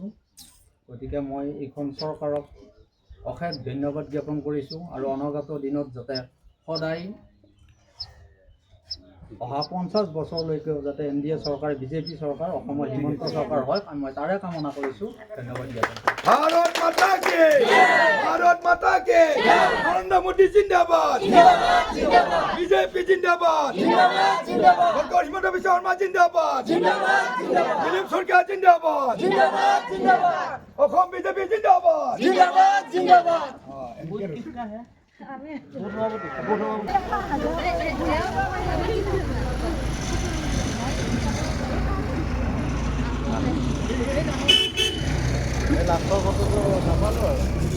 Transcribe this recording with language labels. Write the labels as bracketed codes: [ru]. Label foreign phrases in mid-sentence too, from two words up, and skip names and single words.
[as] গতিকে মই এইখন চৰকাৰক অশেষ ধন্যবাদ জ্ঞাপন কৰিছোঁ আৰু অনাগত দিনত যাতে সদায় অহা 50 বছৰলৈকে যাতে NDA চৰকাৰ বিজেপি চৰকাৰ অসমৰ হিমন্ত চৰকাৰ হয়, মই তাৰে কামনা কৰিছোঁ। ধন্যবাদ জ্ঞাপন কৰিছোঁ। [hi] भारत माता के भारत माता के नरेंद्र मोदी जिंदाबाद बीजेपी जिंदाबाद डॉक्टर हिमंत बिश्व शर्मा जिंदाबाद दिलीप सरकार जिंदाबाद असम बीजेपी जिंदाबाद किसका है? [as] লাষ্টৰ কথাটো নাপালোঁ আৰু